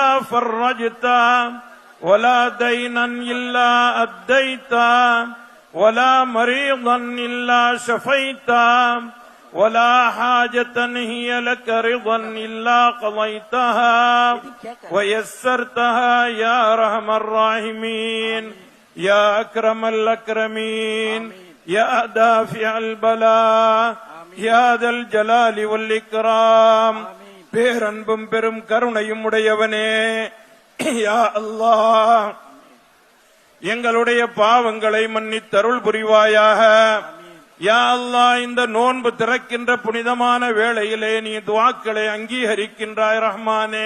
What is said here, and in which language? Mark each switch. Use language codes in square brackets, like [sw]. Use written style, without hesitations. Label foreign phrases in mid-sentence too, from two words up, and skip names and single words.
[ar] فرجتا ولا دينا إلا أديتا ولا مريضا إلا شفيتا ولا حاجة هي لك رضا إلا قضيتها ويسرتها يا أرحم الراحمين يا أكرم الأكرمين يا دافع البلاء يا ذا الجلال والإكرام. [ta] பேரன்பும் பெரும் கருணையும் உடையவனே, [ar] يا الله, [ta] எங்களுடைய பாவங்களை மன்னித்தருள் புரிவாயாக. [ar] يا الله, [ta] இந்த நோன்பு திறக்கின்ற புனிதமான வேளையிலே நீ துஆக்களை அங்கீகரிக்கின்றாய் ரஹ்மானே.